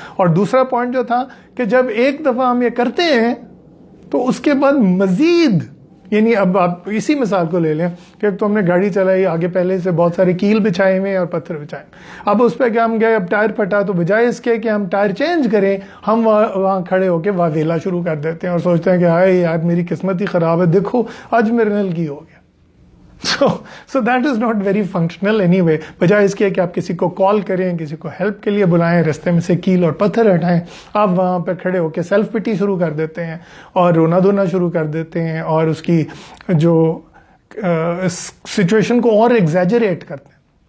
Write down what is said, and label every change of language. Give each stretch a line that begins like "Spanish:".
Urdu: اور دوسرا پوائنٹ جو تھا کہ جب ایک دفعہ ہم یہ کرتے ہیں تو اس کے بعد مزید، یعنی اب آپ اسی مثال کو لے لیں کہ تو ہم نے گاڑی چلائی، آگے پہلے سے بہت سارے کیل بچھائے ہوئے اور پتھر بچھائے، اب اس پہ کیا ہم گئے، اب ٹائر پھٹا تو بجائے اس کے کہ ہم ٹائر چینج کریں ہم وہاں کھڑے ہو کے واویلا شروع کر دیتے ہیں اور سوچتے ہیں کہ ہائے یار میری قسمت ہی خراب ہے، دیکھو آج میرے نل کی ہو گیا.
English: So that is not very functional anyway.
Urdu: بجائے اس کے کہ آپ کسی کو کال کریں، کسی کو ہیلپ کے لیے بلائیں، راستے میں سے کیل اور پتھر ہٹائیں، آپ وہاں پہ کھڑے ہو کے سیلف پٹی شروع کر دیتے ہیں اور رونا دھونا شروع کر دیتے ہیں اور اس کی جو سچویشن کو اور ایگزیجریٹ کرتے ہیں.